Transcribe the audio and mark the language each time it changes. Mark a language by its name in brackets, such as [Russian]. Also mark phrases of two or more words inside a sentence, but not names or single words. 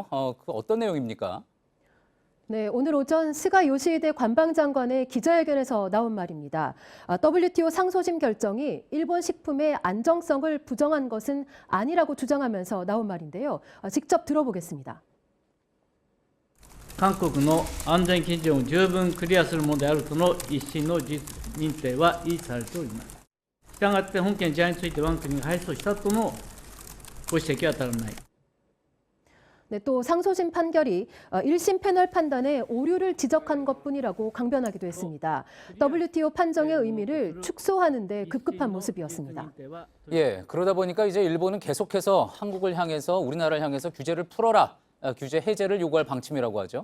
[Korean] 그 어떤 내용입니까? 네, 오늘 오전 스가 요시히데 관방장관의 기자회견에서 나온 말입니다. WTO 상소심 결정이 일본 식품의 안정성을 부정한 것은 아니라고 주장하면서 나온 말인데요. 직접 들어보겠습니다. [Japanese] 韓国の安全基準を十分クリアするものであるとの一審の事実認定は維持されております。したがって本件事案について我が国が敗訴したとのご指摘は当たらない。 [Korean] 네, 또 상소심 판결이 1심 패널 판단에 오류를 지적한 것뿐이라고 강변하기도 했습니다. WTO 판정의 의미를 축소하는 데 급급한 모습이었습니다. 그러다 보니까 이제 일본은 계속해서 한국을 향해서 우리나라를 향해서 규제를 풀어라, 규제 해제를 요구할 방침이라고 하죠.